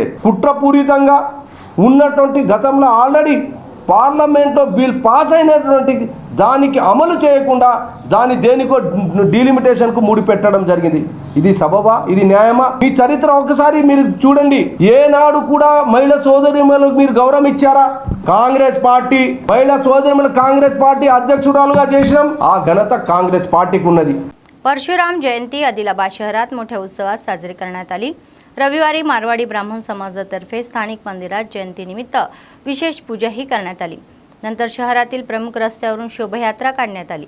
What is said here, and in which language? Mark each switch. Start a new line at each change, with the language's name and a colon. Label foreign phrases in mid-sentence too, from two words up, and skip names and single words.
Telugu: కుట్రపూరితంగా ఉన్నటువంటి గతంలో ఆల్రెడీ పార్లమెంట్లో బిల్ పాస్ అయినటువంటి దానికి అమలు చేయకుండా దేనికో డీలిమిటేషన్కు ముడిపెట్టడం జరిగింది. ఇది సబబా? ఇది న్యాయమా? మీ చరిత్ర ఒకసారి మీరు చూడండి. ఏనాడు కూడా మహిళా సోదరిమణులకు మీరు గౌరవం ఇచ్చారా? కాంగ్రెస్ పార్టీ మహిళా సోదరిమణులు కాంగ్రెస్ పార్టీ अध्यक्षురాలుగా చేసినాం. ఆ ఘనత కాంగ్రెస్ పార్టీకి ఉన్నది.
Marathi: परशुराम जयंती आदिलाबाद शहरात मोठ्या उत्सवात साजरी करण्यात आली. रविवारी मारवाडी ब्राह्मण समाजातर्फे स्थानिक मंदिरात जयंतीनिमित्त विशेष पूजाही करण्यात आली. नंतर शहरातील प्रमुख रस्त्यावरून शोभायात्रा काढण्यात आली.